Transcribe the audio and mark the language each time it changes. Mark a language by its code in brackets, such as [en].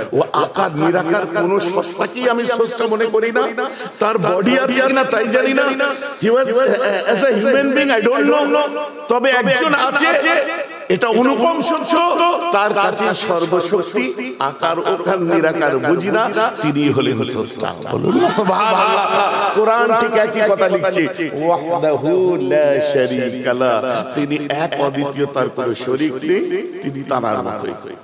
[bn] ও আকার নিরাকার কোন সত্তাকেই আমি স্রষ্টা মনে করি না। তার বডি আছে কিনা তাই জানি না। [en] He was as a human being, I don't know. [bn] তবে একজন আছে, এটা অনুপম সত্য, তার কাছে সর্বশক্তি, আকার ওকার নিরাকার বুঝি না, তিনি হলেন স্রষ্টা। বলুন না সুবহানাল্লাহ। কোরআন ঠিক একই কথা লিখছে, [ar] ওয়াহদাহু লা শারীকা লা, [bn] তিনি এক অদ্বিতীয়, তার কোনো শরীক নেই, তিনি তার মতোই।